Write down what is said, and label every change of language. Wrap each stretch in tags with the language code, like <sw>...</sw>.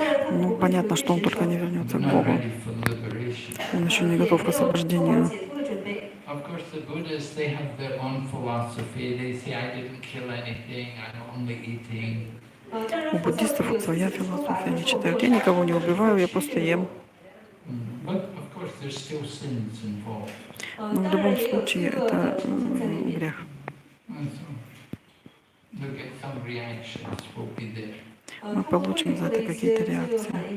<ru>Ну, понятно, что он только не вернется к Богу. Он еще не готов к освобождению.</ru> <en>Of course, the Buddhists, they have their own philosophy. They say, I didn't kill anything, I'm only eating.</en> <ru>У буддистов вот своя философия. Они считают, я никого не убиваю, я просто ем.</ru> <en>But, of course, there's still sins involved.</en> <ru>Но в любом случае это грех.</ru> <en>We'll get some reactions, will be there.</en> <ru>Мы получим за это какие-то реакции.</ru>